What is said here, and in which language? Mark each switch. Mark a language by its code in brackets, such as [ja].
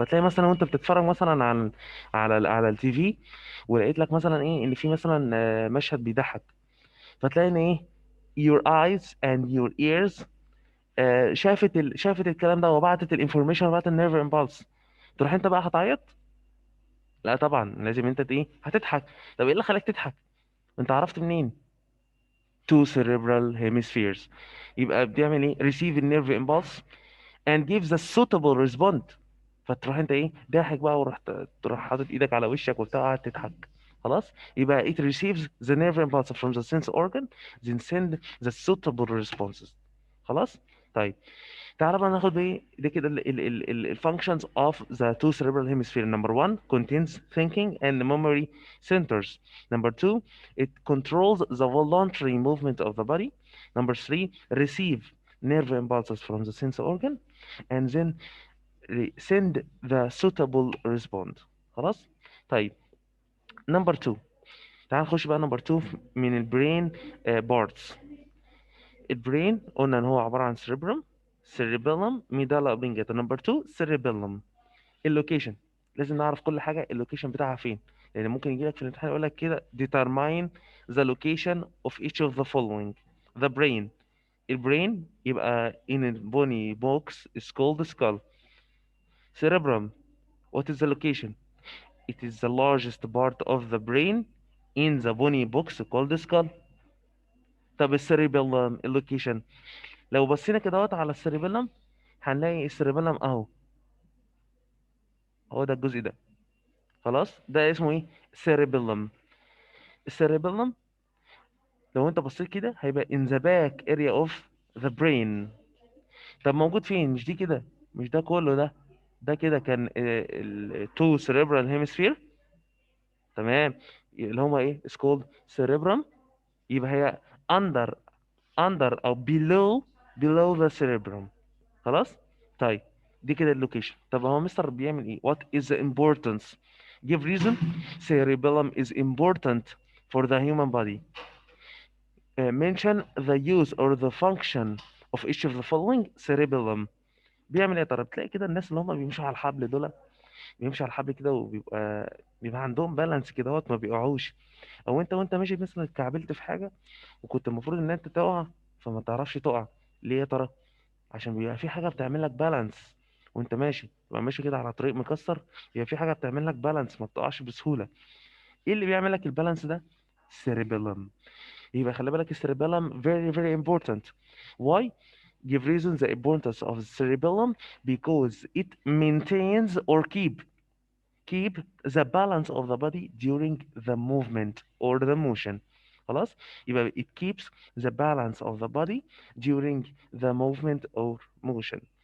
[ar] فتلاقي مثلا وانت بتتفرج مثلا على التي في، ولقيت لك مثلا ايه ان في مثلا مشهد بيضحك، فتلاقي ان ايه [en] your eyes and your ears [ar] شافت الكلام ده وبعتت الانفورميشن وبعتت النيرف امبالس. تروح انت بقى هتعيط؟ لا طبعا، لازم انت ايه هتضحك. طب ايه اللي خلاك تضحك؟ انت عرفت منين؟ [en] two cerebral hemispheres. [ar] يبقى بتعمل ايه [en] receive [ar] النيرف امبالس [en] and gives a suitable response. [ar] فتروح انت ايه ضاحك بقى، ورحت تروح حاطط ايدك على وشك وبتاع قاعد تضحك. خلاص، يبقى [en] it receives the nerve impulse from the sense organ then send the suitable responses. [ar] خلاص. طيب تعالى بقى ناخد ايه ده كده ال [en] functions of the two cerebral hemisphere. Number one contains thinking and memory centers. Number two, it controls the voluntary movement of the body. Number three, receive nerve impulses from the sense organ and then send the suitable response. [ar] خلاص. طيب نمبر 2، تعال نخش بقى نمبر 2 من البرين بارتس. البرين قلنا ان هو عباره عن cerebrum, cerebellum, medulla oblongata. نمبر 2 cerebellum. اللوكيشن لازم نعرف كل حاجه اللوكيشن بتاعها فين، لان ممكن يجي لك في الامتحان يقول لك كده [en] determine the location of each of the following. the brain. [ar] البرين يبقى [en] in a bony box is called skull. cerebrum, what is the location? It is the largest part of the brain in the bony box called the skull. [ar] طب السيريبيلم اللوكيشن، لو بصينا كده اهوت على السيريبيلم هنلاقي السيريبيلم اهو، هو ده الجزء ده. خلاص، ده اسمه ايه؟ سيريبيلم. السيريبيلم لو انت بصيت كده هيبقى [en] in the back area of the brain. [ar] طب موجود فين؟ مش دي كده، مش ده كله ده، ده كده كان ال [en] two cerebral hemisphere. [ar] تمام، اللي هما ايه [en] is called cerebrum. [ar] يبقى هي [en] under [ar] او [en] below the cerebrum. [ar] خلاص. طيب دي كده اللوكيشن. طب هو مستر بيعمل ايه؟ [en] what is the importance? give reason. cerebellum is important for the human body. mention the use or the function of each of the following. [ar] cerebellum بيعمل ايه يا ترى؟ بتلاقي كده الناس اللي هم بيمشوا على الحبل دول، بيمشوا على الحبل كده بيبقى عندهم بالانس كده ما بيقعوش. او انت وانت ماشي مثلا اتكعبلت في حاجه وكنت المفروض ان انت تقع، فما تعرفش تقع. ليه يا ترى؟ عشان بيبقى في حاجه بتعمل لك بالانس وانت ماشي، تبقى ماشي كده على طريق مكسر، بيبقى في حاجه بتعمل لك بالانس ما بتقعش بسهوله. ايه اللي بيعمل لك البالانس ده؟ cerebellum. يبقى خلي بالك السيربيلم [en] very very important. why? give reasons the importance of the cerebellum because it maintains or keep the balance of the body during the movement or the motion. [ar] خلاص، يبقى [en] it keeps the balance of the body during the movement or motion.